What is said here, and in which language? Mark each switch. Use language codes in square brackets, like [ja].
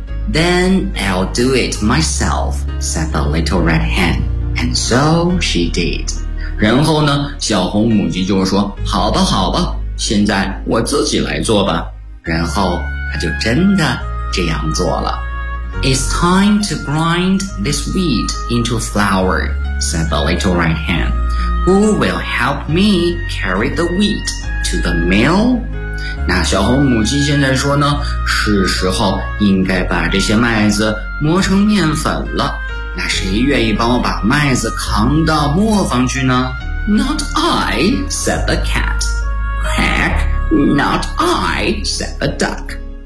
[en] Then I'll do it myself, said the little red hen. And so she did. [zh] 然后呢，小红母鸡就说，好吧，好吧。现在我自己来做吧。然后他就真的这样做了。 [en] It's time to grind this wheat into flour, said the little red hen. Who will help me carry the wheat to the mill? [zh] 那小红母鸡现在说呢，是时候应该把这些麦子磨成面粉了。那谁愿意帮我把麦子扛到磨坊去呢？ [en] Not I, said the cat. Heck, not I, said the duck.